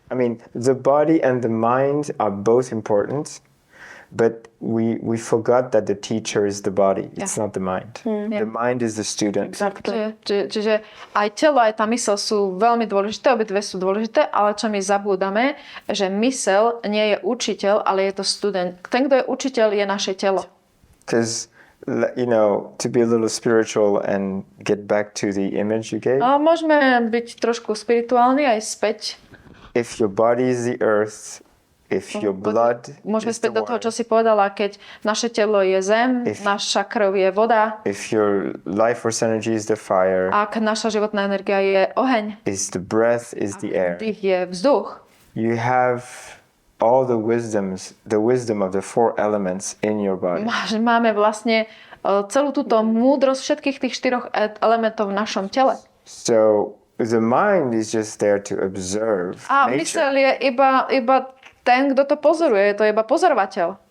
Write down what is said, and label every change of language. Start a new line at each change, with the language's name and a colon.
English: I mean, the body and the mind are both important. But we forgot that the teacher is the body. It's not the mind. The mind is the student. Exactly.
Slovak: Čiže aj telo, aj tá mysel sú veľmi dôležité, obidve sú dôležité, ale čo my zabúdame, že mysel nie je učiteľ, ale je to student. Ten, kto je učiteľ, je naše telo.
English: Because, to be a little spiritual and get back to the image you gave.
Slovak: A môžeme byť trošku spirituálni aj späť.
English: If your body is the earth, if your blood
Slovak: môžeme
English: is
Slovak: späť do toho, čo si povedala, keď naše telo je zem, naša krv je voda.
English: If your life force energy is the fire.
Slovak: Ak naša životná energia je oheň.
English: Is the breath, is the air.
Slovak: Dých je vzduch.
English: You have all the wisdom of the four elements in your body.
Slovak: Máme vlastne celú túto múdrosť všetkých tých 4 elementov v našom tele.
English: So the mind is just there to observe nature.
Slovak: Mysel je iba ten, kto to pozoruje, to je iba pozorovateľ.